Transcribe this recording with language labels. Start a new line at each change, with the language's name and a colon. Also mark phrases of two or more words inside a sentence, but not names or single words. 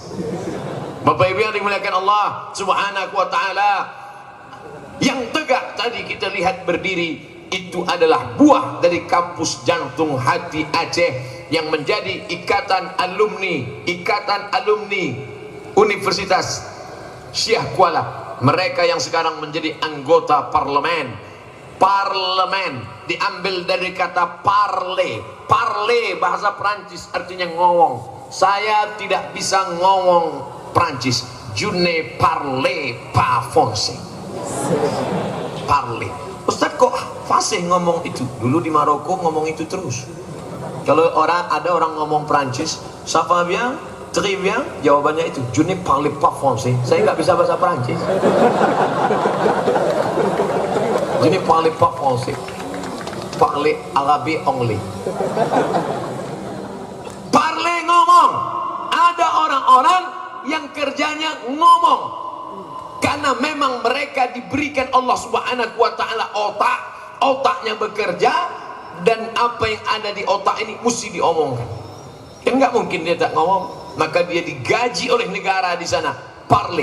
Indonesian: Bapak Ibu yang dimuliakan Allah
Arabic: Subhanahu wa taala,
Indonesian: yang tegak tadi kita lihat berdiri itu adalah buah dari kampus Jantung Hati Aceh yang menjadi ikatan alumni Universitas Syekh Kuala. Mereka yang sekarang menjadi anggota parlemen diambil dari kata parler. Parler bahasa Prancis artinya ngomong. Saya tidak bisa ngomong Prancis.
French: Je ne parle pas français.
Indonesian: Parler. Ustaz kok fasih ngomong itu? Dulu di Maroko ngomong itu terus. Kalau ada orang ngomong Prancis,
French: ça va bien, très bien,
Indonesian: jawabannya itu
French: je ne parle pas français.
Indonesian: Saya nggak bisa bahasa Prancis.
French: Je ne parle pas français. Parle arabe only. Parle ngomong.
Indonesian: Ada orang-orang yang kerjanya ngomong. Karena memang mereka diberikan Allah
Arabic: Subhanahu wa taala
Indonesian: otak, otaknya bekerja, dan apa yang ada di otak ini mesti diomongkan. Kan nggak mungkin dia tak ngomong. Maka dia digaji oleh negara di sana, parle.